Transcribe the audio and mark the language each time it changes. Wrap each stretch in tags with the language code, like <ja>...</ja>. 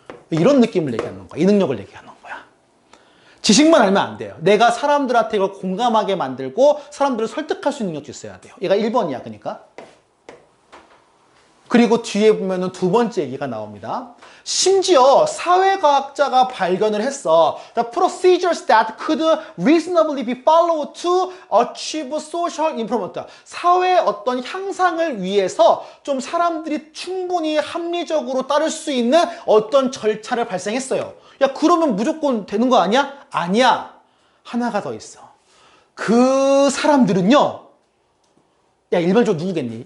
<ko>이런 느낌을 얘기하는 거야. 이 능력을 얘기하는 거야. 지식만 알면 안 돼요. 내가 사람들한테 이걸 공감하게 만들고 사람들을 설득할 수 있는 능력도 있어야 돼요. 얘가 1번이야, 그러니까. 그리고 뒤에 보면은 두 번째 얘기가 나옵니다. 심지어 사회과학자가 발견을 했어.</ko> <en>The procedures that could reasonably be followed to achieve social improvement.</en> <ko>사회의 어떤 향상을 위해서 좀 사람들이 충분히 합리적으로 따를 수 있는 어떤 절차를 발생했어요. 야, 그러면 무조건 되는 거 아니야? 아니야. 하나가 더 있어. 그 사람들은요. 야, 일반적으로 누구겠니?</ko>